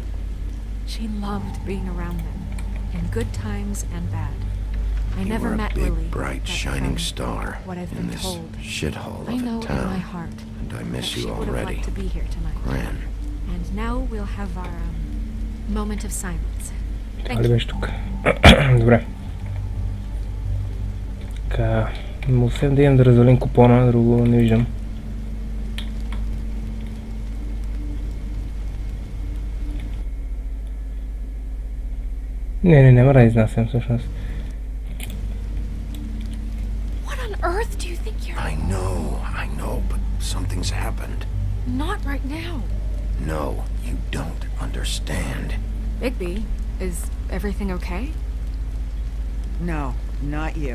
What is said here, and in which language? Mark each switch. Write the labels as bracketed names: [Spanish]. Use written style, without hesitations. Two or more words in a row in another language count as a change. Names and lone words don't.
[English] She loved being around them, in good times and bad. I You never were a met big, Lily, bright, but shining from star what I've in been this told, shithole I of know a in my town. heart And I that miss she you would have already. liked to be here tonight. Gran. And now we'll have our moment of silence. [Bulgarian] Това [English] Thank [Bulgarian] ли [English] you. [Bulgarian] беше тук? Добре. Така, освен да имам да развалим купона, друго не виждам. Не, няма да изнасям всъщност. [English] What on earth do you think you're... I know, but something's happened. Not right now. No, you don't understand. Bigby, is everything okay? No, not you.